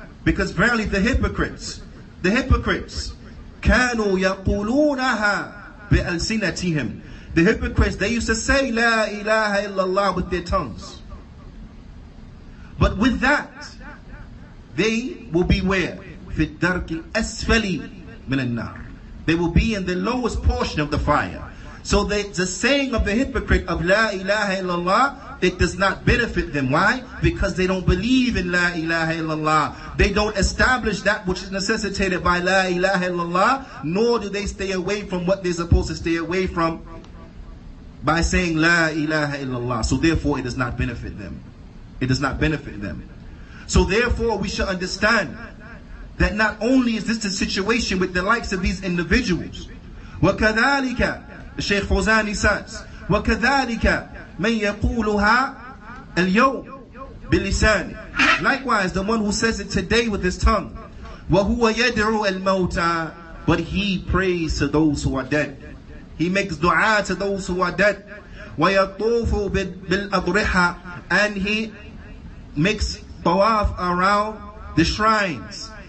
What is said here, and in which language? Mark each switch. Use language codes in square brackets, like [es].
[en] Because verily the hypocrites, [ar] كَانُوا يَقُولُونَهَا بِأَلْسِنَتِهِمْ. [en] The hypocrites, they used to say La ilaha illallah with their tongues. But with that, they will be where? [ar] في الدرك الأسفل من النار. [en] They will be in the lowest portion of the fire. So the saying of the hypocrite of La ilaha illallah, it does not benefit them. Why? Because they don't believe in La ilaha illallah. They don't establish that which is necessitated by La ilaha illallah, nor do they stay away from what they're supposed to stay away from by saying La ilaha illallah. So therefore it does not benefit them. It does not benefit them. So therefore we should understand that not only is this the situation with the likes of these individuals, [ar] وكذلك الشيخ فوزاني [en] says [ar] وكذلك من يقولها اليوم بلسانه. [en] Likewise, the one who says it today with his tongue. [ar] وهو يدعو الموتى, [en] but he prays to those who are dead. He makes dua to those who are dead. [ar] ويطوف بالأضرحة, [en] and he makes tawaf around the shrines.